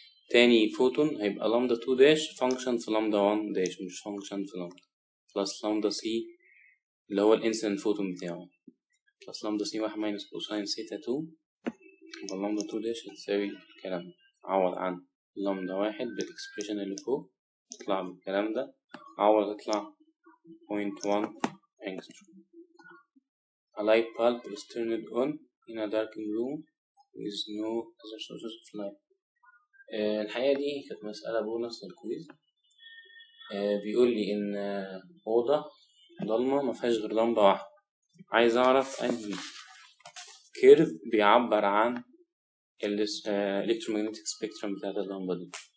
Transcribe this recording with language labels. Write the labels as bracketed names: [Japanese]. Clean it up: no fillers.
[Arabic] تاني فوتون هيبقى لامدا 2 داش فانكشن في لامدا 1 داش، مش فانكشن في لامدا، بلس لامدا سي اللي هو الانسيدنت فوتون بتاعه، بلس لامدا سي 1 ماينس كوساين سيتا 2، يبقى لامدا 2 داش هتساوي الكلام. عوض عن لامدا 1 بالإكسبريشن اللي فوق تطلع بالكلام ده، عوض تطلع 0.1 angstrom. [English] A light bulb is turned on in a darkened room with no other sources of light. [Arabic] الحقيقة دي كانت مسألة بونص للكويز. بيقول لي إن أوضة ضلمة مفيهاش غير لمبة واحدة، عايز أعرف أنهي كيرف بيعبر عن electromagnetic spectrum بتاعت اللمبة دي.